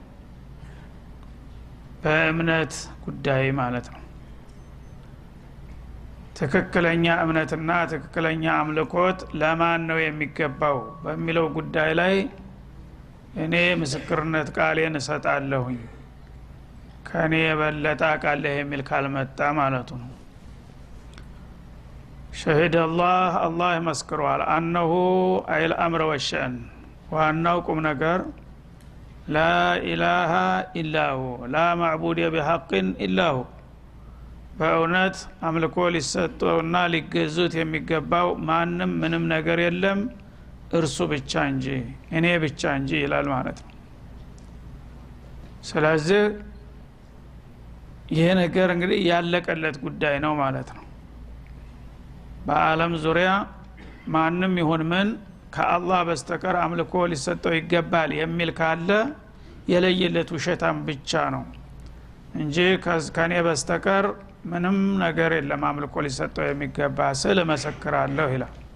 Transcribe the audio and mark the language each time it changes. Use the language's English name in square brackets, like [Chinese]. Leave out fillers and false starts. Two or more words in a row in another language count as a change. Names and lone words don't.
[Amharic] በእምነት ጉዳይ ማለት ነው ትክክለኛ እምነትና ትክክለኛ አምልኮት ለማን ነው የሚገባው በሚለው ጉዳይ ላይ እኔ ምስክርነት ቃሌን እሰጣለሁኝ ከኔ የበለጠ ቃል የሚል ካልመጣ ማለቱ ነው [Arabic] شهد الله [Amharic] መስክሯል [Arabic] أنه أي الأمر والشأن [Amharic] ዋናው ቁም ነገር [Arabic] لا إله إلا هو لا معبود بحق إلا هو [Amharic] በእውነት አምልኮ ሊሰጠውና ሊገዙት የሚገባው ማንም ምንም ነገር የለም እርሱ ብቻ እንጂ እኔ ብቻ እንጂ ይላል ማለት ነው ስለዚህ ይሄ ነገር እንግዲህ ያለቀለት ጉዳይ ነው ማለት ነው በአለም ዙሪያ ማንም ይሁን ምን ከአላህ በስተቀር አምልኮ ሊሰጠው ይገባል የሚል ካለ የለየለት ውሸታም ብቻ ነው እንጂ ከኔ በስተቀር ምንም ነገር የለም አምልኮ ሊሰጠው የሚገባ ስለ መሰክራለሁ ይላል